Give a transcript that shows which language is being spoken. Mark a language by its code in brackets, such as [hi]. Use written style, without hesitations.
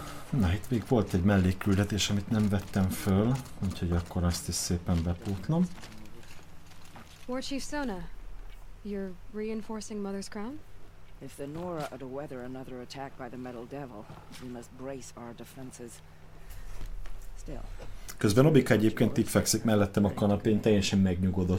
[hu] Na, itt még volt egy mellékküldetés, amit nem vettem föl, úgyhogy akkor azt is szépen bepótlom. [en] Warchief Sona, you're reinforcing Mother's Crown? If the Nora are to weather another attack by the Metal Devil, we must brace our defenses. Still. [hu] Közben Obika egyébként itt fekszik mellettem a kanapén, teljesen megnyugodott.